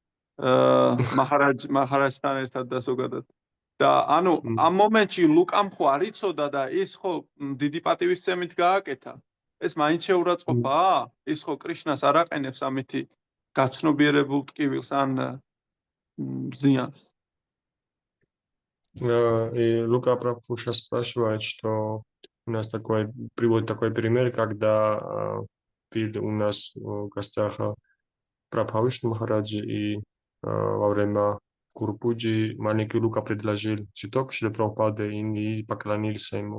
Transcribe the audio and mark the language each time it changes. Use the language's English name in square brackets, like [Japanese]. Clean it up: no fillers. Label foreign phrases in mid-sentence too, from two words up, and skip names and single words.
[Georgian] მაჰარაჯთან ერთად და ზოგადად და ანუ ამ მომენტში ლუკამ ხო არ იცოდა და ის ხო დიდი პატივისცემით გააკეთა ეს მაინც შეურაცხყოფაა ის ხო კრიშნას არ აყენებს ამითი გაცნობიერებულ ტკივილს ან ზიანს [Russian] Лука Прабхуша спрашивает, что у нас приводит такой пример, когда у нас в гостях Прабха Вишну Махараджи и во время Гуру-пуджи маленький Лука предложил цветок Шрила Прабхупады и поклонился ему.